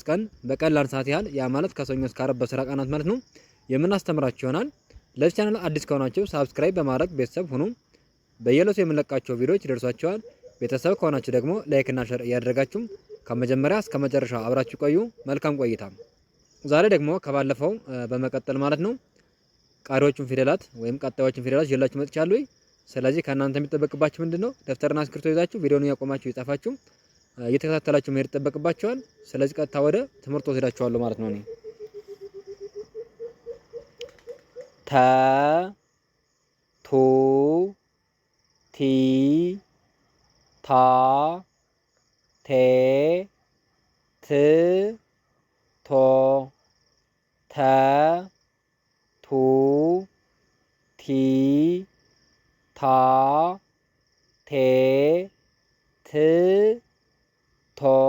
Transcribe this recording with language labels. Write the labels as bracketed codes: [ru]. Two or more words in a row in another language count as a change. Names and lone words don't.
[am] ቀን በቀን ለአንድ ሰዓት ያህል ያ ማለት ከሰኞ እስከ ዓርብ በስራ ቀናት ማለት ነው የምናስተምራችሁ ይሆናል። ለዚህ ቻናል አዲስ ከሆናችሁ ሳብስክራይብ በማድረግ ቤተሰብ ሁኑ። በየዕለቱ የምንለቃቸው ቪዲዮዎች ይደርሷችኋል። ቤተሰብ ከሆናችሁ ደግሞ ላይክ እና ሼር እያደረጋችሁ ከመጀመሪያ እስከ መጨረሻ አብራችሁ ቆዩ። መልካም ቆይታ። ዛሬ ደግሞ ከባለፈው በመቀጠል ማለት ነው ቀሪዎቹን ፊደላት ወይም ቀጣዮቹን ፊደላት ይዤላችሁ መጥቻለሁ። ስለዚህ ከእናንተ የሚጠበቅባችሁ ምንድነው? ደብተርና እስክሪብቶ ይዛችሁ ቪዲዮውን እያቆማችሁ እየጻፋችሁ እየተከታተላችሁ መሄድ ይጠበቅባችኋል። ስለዚህ ቀጥታ ወደ ትምህርቱ ወስዳችኋለሁ ማለት ነው። ተ ቱ ቲ ታ ቴ ት ቶ ተ ቱ ቲ ታ ቴ ት ቶ